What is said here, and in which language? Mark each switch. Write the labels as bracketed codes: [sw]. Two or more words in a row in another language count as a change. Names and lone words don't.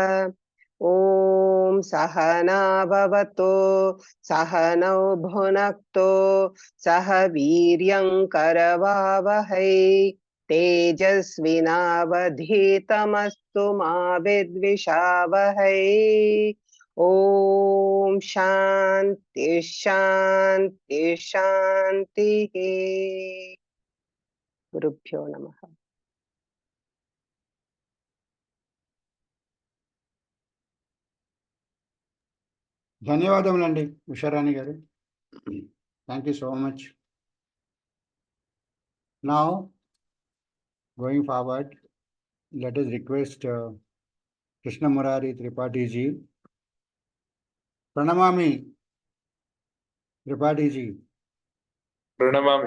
[sa] ॐ सहना भवतु सहनौ भुनक्तु सह वीर्यं करवावहै तेजस्विनावधीतमस्तु मा विद्विषावहै ॐ शान्ति शान्ति शान्तिः गुरुभ्यो नमः [te] ధన్యవాదములండి ఉషారాణి గారు. [en] Thank you so much. Now, going forward, let us request Krishna Murari Tripathi ji. [sa] Pranamami Tripathi ji. Pranamami.